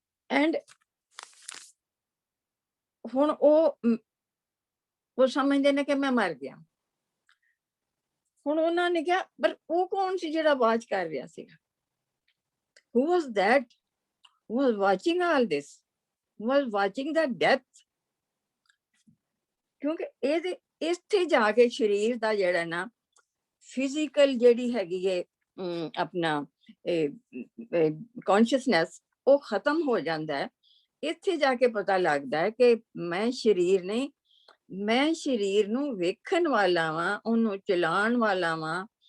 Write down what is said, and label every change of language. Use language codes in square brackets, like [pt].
[pa] And ਹੁਣ ਉਹ ਸਮਝਦੇ ਨੇ ਕਿ ਮੈਂ ਮਰ ਗਿਆ। ਹੁਣ ਉਹਨਾਂ ਨੇ ਕਿਹਾ ਪਰ ਉਹ ਕੌਣ ਸੀ ਜਿਹੜਾ ਆਵਾਜ਼ ਕਰ ਰਿਹਾ ਸੀਗਾ? [en] Who was that who was watching all this, who was watching the death? [pa] ਕਿਉਂਕਿ ਇਹਦੇ ਇੱਥੇ ਜਾ ਕੇ ਸਰੀਰ ਦਾ ਜਿਹੜਾ ਨਾ ਫਿਜ਼ੀਕਲ ਜਿਹੜੀ ਹੈਗੀ ਹੈ ਆਪਣਾ ਕੌਨਸ਼ੀਅਸਨੈਸ ਉਹ ਖਤਮ ਹੋ ਜਾਂਦਾ ਹੈ। ਇੱਥੇ ਜਾ ਕੇ ਪਤਾ ਲੱਗਦਾ ਹੈ ਕਿ ਮੈਂ ਸਰੀਰ ਨਹੀਂ, ਮੈਂ ਸਰੀਰ ਨੂੰ ਵੇਖਣ ਵਾਲਾ ਵਾਂ, ਉਹਨੂੰ ਚਲਾਉਣ ਵਾਲਾ ਵਾਂ।